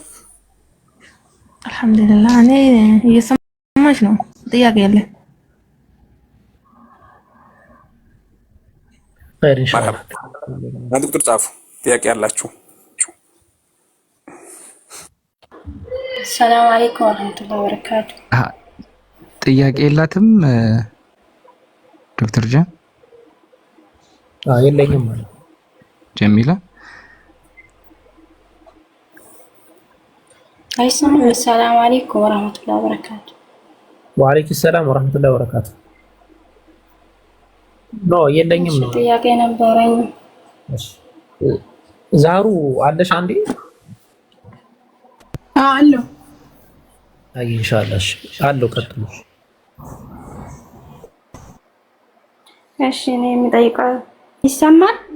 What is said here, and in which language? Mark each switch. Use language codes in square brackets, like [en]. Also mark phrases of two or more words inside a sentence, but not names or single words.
[ar] الحمد لله። [am] እኔ እየሰማሽ ነው። ጥያቄ ያለ [ar] خير إن شاء الله። [am] ዶክተር ጻፉ ጥያቄ ያላችሁ። [ar] السلام عليكم ورحمة الله وبركاته. [am] ጥያቄ የላትም ዶክተር ጃን? የለኝም ማለት ጀሚላ አይሰማም። [ar] السلام عليكم ورحمة الله وبركاته. وعليكم السلام ورحمة الله وبركاته. [am] ኖ የለኝም ነው ጥያቄ ነበረኝ። እሺ ዛሩ አለሽ አንዴ? አለው። አይ [ar] إن شاء الله [am] አለው ቀጥሉ። እሺ እኔ የምጠይቀው ይሰማል?